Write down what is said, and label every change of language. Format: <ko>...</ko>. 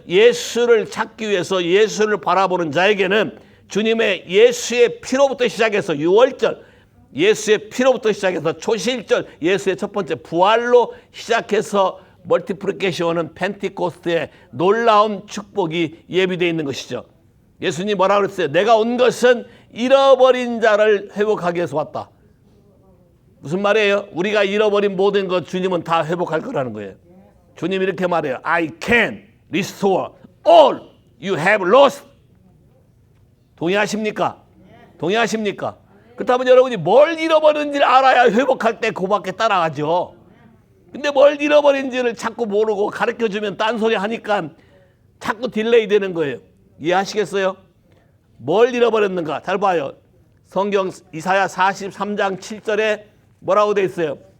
<ko>예수를 찾기 위해서 예수를 바라보는 자에게는 주님의 예수의 피로부터 시작해서 유월절, 예수의 피로부터 시작해서 초실절, 예수의 첫 번째 부활로 시작해서 멀티플리케이션은 펜티코스트의 놀라운 축복이 예비되어 있는 것이죠. 예수님이 뭐라고 그랬어요? 내가 온 것은 잃어버린 자를 회복하기 위해서 왔다. 무슨 말이에요? 우리가 잃어버린 모든 것 주님은 다 회복할 거라는 거예요. 주님이 이렇게 말해요.</ko> <en>I can restore all you have lost.</en> <ko>동의하십니까? 동의하십니까? 그렇다면 여러분이 뭘 잃어버린지를 알아야 회복할 때 그밖에 따라가죠. 근데 뭘 잃어버린지를 자꾸 모르고 가르쳐주면 딴소리 하니까 자꾸 딜레이 되는 거예요. 이해하시겠어요? 뭘 잃어버렸는가? 잘 봐요. 성경 이사야 43장 7절에 뭐라고 돼 있어요?</ko>